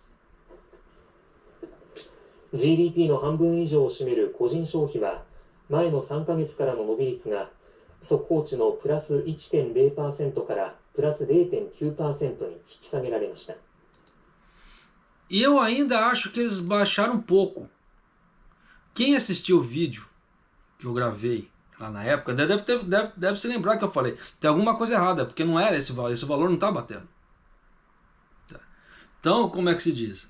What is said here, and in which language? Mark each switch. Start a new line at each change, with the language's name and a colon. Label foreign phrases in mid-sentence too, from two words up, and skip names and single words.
Japanese: 。GDP の半分以上を占める個人消費は、前の3ヶ月からの伸び率が速報値のプラス 1.0% からプラス 0.9% に引き下げられました。
Portuguese: E eu ainda acho que eles baixaram um pouco. Quem assistiu o vídeo que eu gravei lá na época, deve se lembrar que eu falei, tem alguma coisa errada, porque não era esse valor não está batendo. Tá. Então, como é que se diz?